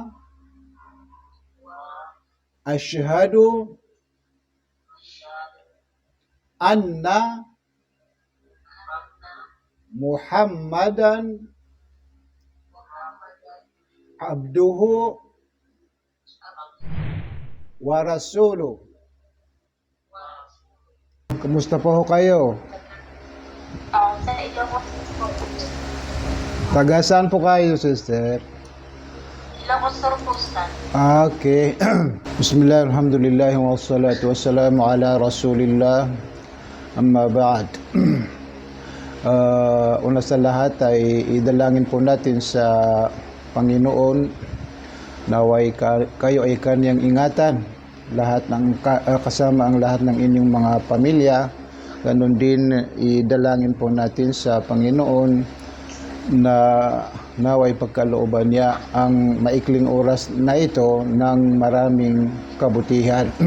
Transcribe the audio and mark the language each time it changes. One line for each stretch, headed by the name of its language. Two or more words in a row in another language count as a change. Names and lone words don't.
Arabic: أشهد أن محمدا عبده ورسوله.
Filipino: Kumusta po kayo? Sa Ilocos po. Taga saan po kayo, sister? Ilocos Sur po, sir. Okay.
Arabic: بسم الله الحمد لله والصلاة والسلام على رسول الله. أما بعد.
Filipino: Una sa lahat ay idalangin po natin sa Panginoon naway kayo ay kanyang ingatan, lahat ng kasama ang lahat ng inyong mga pamilya. Ganon din idalangin po natin sa Panginoon na naway pagkalooban niya ang maikling oras na ito ng maraming kabutihan.